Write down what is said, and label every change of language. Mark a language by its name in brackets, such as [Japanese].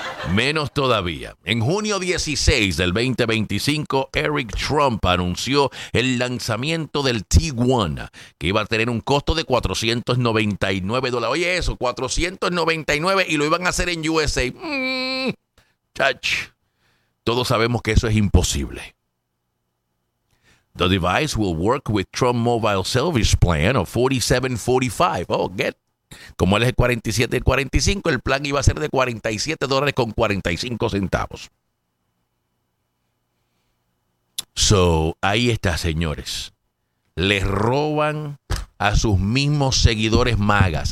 [Spanish] Menos todavía. En junio 16 del 2025, Eric Trump anunció el lanzamiento del T1, que iba a tener un costo de $499. Oye, eso, $499, y lo iban a hacer en USA. Chach. Todos sabemos que eso es imposible. [English] The device will work with Trump Mobile Service Plan of $47.45. Oh, get. [Spanish] Como él es el 47 y 45, el plan iba a ser de $47.45. So, ahí está, señores. Les roban a sus mismos seguidores magas.